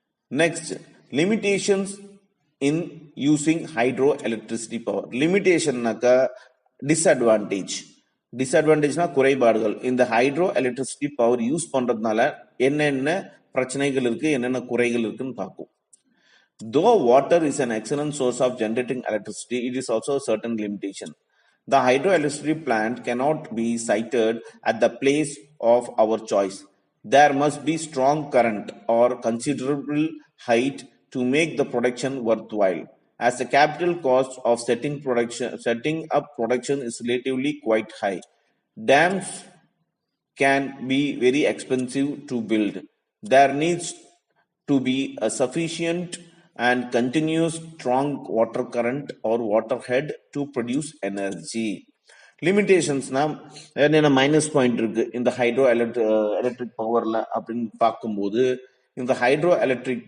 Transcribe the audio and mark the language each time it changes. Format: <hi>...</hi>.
<en>Next, limitations in using hydro electricity power.</en> <ta>லிமிடேஷன்னாக்கா disadvantage. டிஸ்அட்வான்டேஜ்னா குறைபாடுகள். இந்த hydro electricity power use பண்றதுனால என்னென்ன பிரச்சனைகள் இருக்கு, என்னென்ன குறைகள் இருக்குன்னு பார்ப்போம்.</ta> <en>Though water is an excellent source of generating electricity, it is also a certain limitation. The hydroelectricity plant cannot be sited at the place of our choice. There must be strong current or considerable height to make the production worthwhile, as the capital cost of setting up production is relatively quite high. Dams can be very expensive to build. There needs to be a sufficient and continuous strong water current or water head to produce energy.</en> <ta>லிமிடேஷன்ஸ்னா என்னென்ன minus point இருக்கு இந்த hydro electric பவர்ல அப்படின்னு பார்க்கும்போது, இந்த hydro electric</ta>